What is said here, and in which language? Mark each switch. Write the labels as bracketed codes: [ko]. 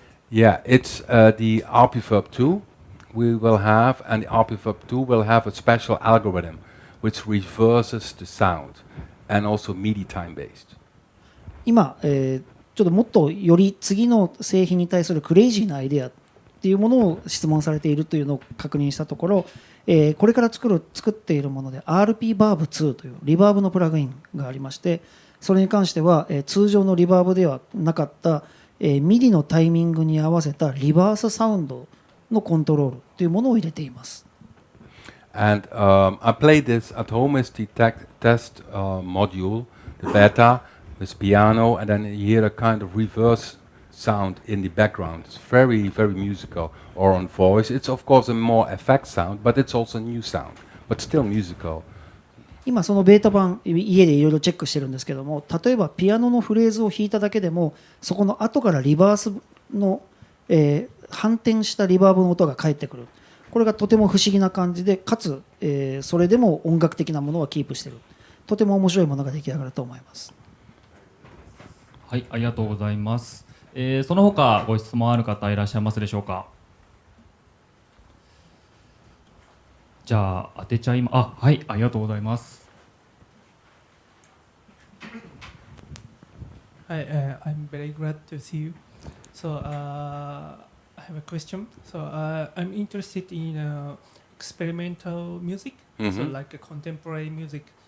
[en] Yeah, it's the RPverb 2 we will have, and the RPverb 2 will have a special algorithm which reverses the sound and also MIDI time based. [ja] 今、ちょっともっとより次の製品に対するクレイジーなアイデアっていうものを質問されているというのを確認したところ、これから作っているもので RPverb2 というリバーブのプラグインがありまして、それに関しては、通常のリバーブではなかったMIDI のタイミングに合わせたリバースサウンドのコントロールというものを入れています。 [en] And I played this at home as the test module, the beta, with piano, and then you hear a kind of reverse sound in the background. It's very, very musical. Or on voice, it's of course a more effect sound, but it's also a new sound, but still musical. [ja] 今そのベータ版家でいろいろチェックしてるんですけども、例えばピアノのフレーズを弾いただけでもそこの後からリバースの、反転したリバーブの音が返ってくる。これがとても不思議な感じで、かつ、それでも音楽的なものはキープしている。とても面白いものが出来上がると思います。はい、ありがとうございます。その他ご質問ある方いらっしゃいますでしょうか。じゃあ当てちゃいま、はい、ありがとうございます。 [en] Hi, I'm very glad to see you. So I have a question. So I'm interested in experimental music, so like contemporary music.